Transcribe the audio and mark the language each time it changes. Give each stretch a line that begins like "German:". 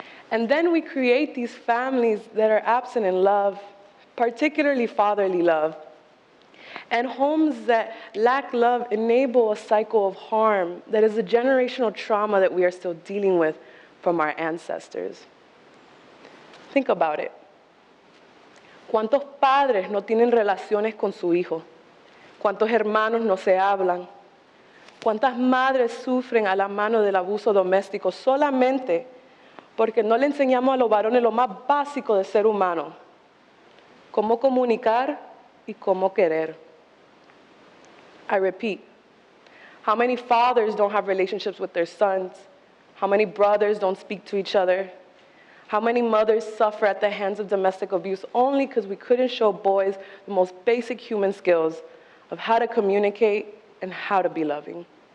English: And then we create these families that are absent in love, particularly fatherly love. And homes that lack love enable a cycle of harm that is a generational trauma that we are still dealing with from our ancestors. Think about it.
Spanish: ¿Cuántos padres no tienen relaciones con su hijo? ¿Cuántos hermanos no se hablan? ¿Cuántas madres sufren a la mano del abuso doméstico solamente porque no le enseñamos a los varones lo más básico de ser humano? Cómo comunicar y cómo querer.
English: I repeat, how many fathers don't have relationships with their sons? How many brothers don't speak to each other? How many mothers suffer at the hands of domestic abuse only because we couldn't show boys the most basic human skills of how to communicate and how to be loving?